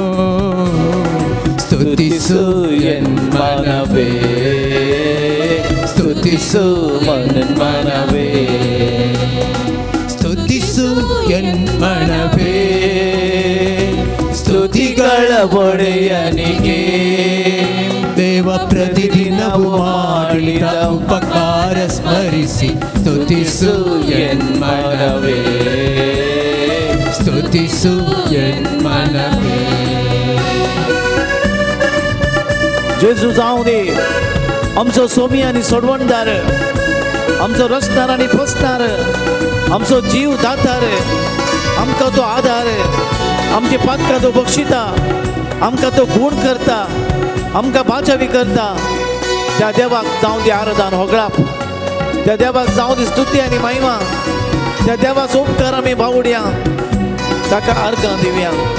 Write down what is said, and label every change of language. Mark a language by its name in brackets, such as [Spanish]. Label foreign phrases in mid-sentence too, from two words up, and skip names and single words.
[Kannada] ಸ್ತುತಿಸು ಎನ್ಮನವೇ ಸ್ತುತಿಸು ಮನ್ಮನವೇ ಸ್ತುತಿಸು ಎನ್ಮನವೇ ಸ್ತುತಿಗಳ ಒಡೆಯನಿಗೆ ದೇವ ಪ್ರತಿದಿನವೂ ಮಾಡಿದ ಉಪಕಾರ ಸ್ಮರಿಸಿ ಸ್ತುತಿಸು ಎನ್ಮನವೇ ಸ್ತುತಿಸು ಎನ್ಮನವೇ [Konkani] जेजू जावं दे आमचो सोमी आनी सोडवणदार आमचो रचणार आनी फसणार आमचो जीव दातार आमकां तो आधार आमचे पातकां तो बक्षिता आमकां तो गुण करता आमकां बाचावी करता त्या देवाक जावं दी आराधन होगळाप त्या देवाक जावं दी स्तुती आनी महिमा त्या देवाचो उपकार आमी भावुड्या ताका अर्घां दिवया